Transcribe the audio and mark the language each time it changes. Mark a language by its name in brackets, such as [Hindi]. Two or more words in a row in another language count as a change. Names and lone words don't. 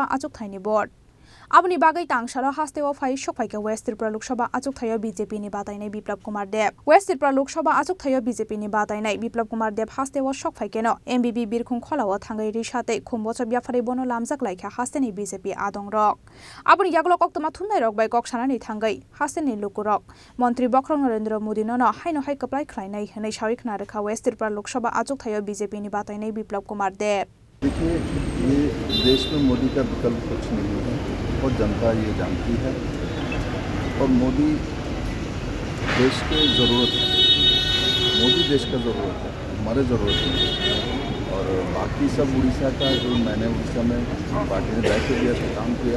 [Kok Borok] आचुक थाइनि बोर्ड आबनि बागै तांगशाला हास्तेव फाइ सफाइका वेस्ट त्रिपुरा लोकसभा आचुक थायो बीजेपी नि बातायनाय बिप्लब कुमार देव वेस्ट त्रिपुरा लोकसभा आचुक थायो बीजेपी नि बातायनाय बिप्लब कुमार देव हास्तेव सफाइकेनो एमबीबी बिरखुं खलाव थांगै रिसाते खुम्बस बियाफादे बनो लामजाक लाइखा हास्तेनि बीजेपी आदं रक आबनि यागलक अक्तमा थुननाय रक बाय कक्सानानि थांगै हास्तेनि लुकुरक मंत्री बख्रं नरेंद्र मोदी नो हाइनो हाइ कप्लाय खलायनाय हनै साविखना रेखा वेस्ट त्रिपुरा लोकसभा आचुक थायो बीजेपी नि बातायनाय बिप्लब कुमार देव। [Hindi] देखिए, ये देश में मोदी का विकल्प कुछ नहीं है और जनता ये जानती है और मोदी देश की ज़रूरत है, मोदी देश का ज़रूरत है, हमारे ज़रूरत नहीं। और बाकी सब उड़ीसा का जो मैंने उड़ीसा में पार्टी ने दायित्व दिया था, काम किया।